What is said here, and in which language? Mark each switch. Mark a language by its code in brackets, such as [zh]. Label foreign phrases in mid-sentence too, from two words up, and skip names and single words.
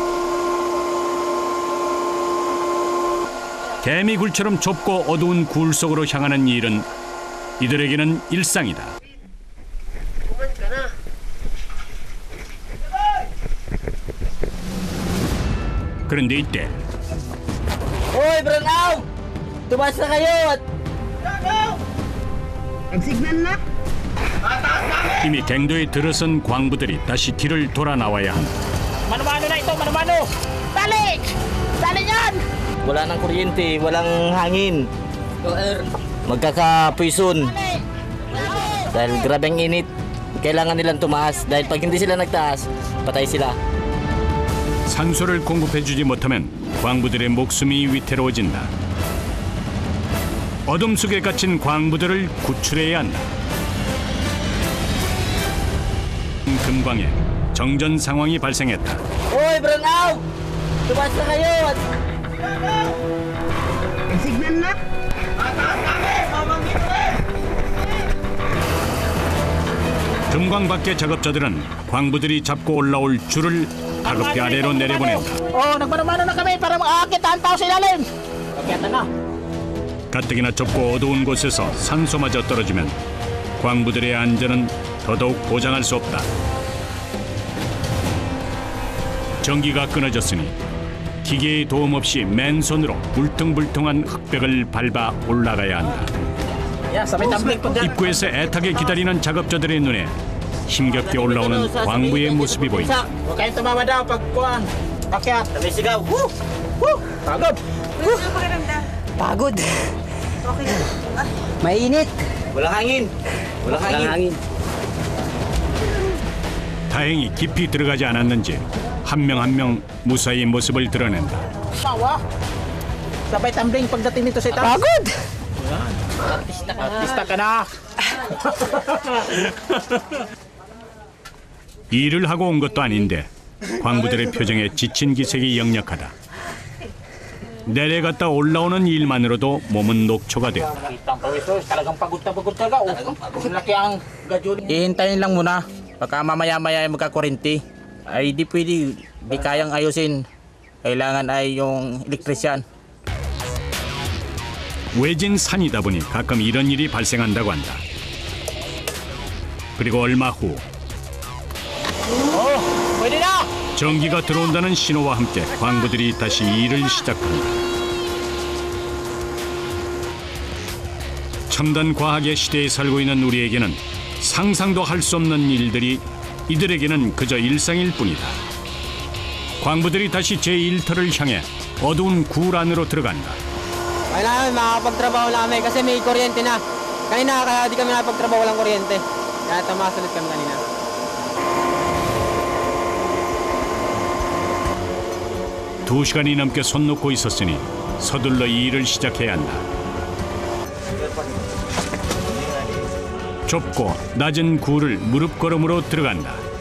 [ko] 개미굴처럼 좁고 어두운 굴 속으로 향하는 이 일은 이들에게는 일상이다. 그런데 이때 [tl] Hoy, Branaw! Tumas na kayo at... Nag-signal na? [ko] 이미 갱도에 들어선 광부들이 다시 길을 돌아 나와야 한다. [tl] Mano-mano na ito, mano-mano! Tali! Tali yan! Wala nang kuryente, walang hangin. Magkakapuyson. Dahil grabe ang init, kailangan nilang tumaas. Dahil pag hindi sila nagtaas, patay sila. [ko] 산소를 공급해주지 못하면 광부들의 목숨이 위태로워진다. 어둠 속에 갇힌 광부들을 구출해야 한다. 금광에 정전 상황이 발생했다. [tl] Hoy, Branaw! Tumas na kayo at... Nag-signal na? [ko] 금광 밖의 작업자들은 광부들이 잡고 올라올 줄을 다급히 아래로 내려보낸다. [tl] Nagmano-mano na kami para makakita ang tao sa ilalim. Akyatan na. [ko] 가뜩이나 좁고 어두운 곳에서 산소마저 떨어지면 광부들의 안전은 더더욱 보장할 수 없다. 전기가 끊어졌으니 기계의 도움 없이 맨손으로 울퉁불퉁한 흙벽을 밟아 올라가야 한다. 입구에서 애타게 기다리는 작업자들의 눈에 힘겹게 올라오는 광부의 모습이 보인다. [tl] Huwag kayong tumawa daw pag kuhan. Akyat. Sabay sigaw. Woo! Woo! Pagod. Pagod. Mainit. Walang hangin. Walang hangin. [ko] 다행히 깊이 들어가지 않았는지 한 명 한 명 무사히 모습을 드러낸다. [tl] Tawa. Sabay tumbling pagdating nito sa itaas. Pagod. Artista ka na. [ko] 일을 하고 온 것도 아닌데 광부들의 표정에 지친 기색이 역력하다. 내려갔다 올라오는 일만으로도 몸은 녹초가 되었다. [tl] Talagang pagod na pagod talaga. Laki ang gadyol. Ihintayin lang muna. Pagka mamaya-maya ay magkakurinti. Ay di pwede, di kayang ayusin. Kailangan ay yung elektrisyan. [ko] 외진 산이다 보니 가끔 이런 일이 발생한다고 한다. 그리고 얼마 후 [tl] Pwede na! [ko] 전기가 들어온다는 신호와 함께 광부들이 다시 일을 시작한다. 첨단 과학의 시대에 살고 있는 우리에게는 상상도 할 수 없는 일들이 이들에게는 그저 일상일 뿐이다. 광부들이 다시 제1터를 향해 어두운 굴 안으로 들어간다. [tl] Kailangan makapagtrabaho namin kasi may kuryente na. Kanina kaya di kami nakapagtrabaho walang kuryente. Kaya tumakas ulit kami kanina. [ko] 2시간이 넘게 손 놓고 있었으니 서둘러 이 일을 시작해야 한다. 좁고 낮은 굴을 무릎걸음으로 들어간다.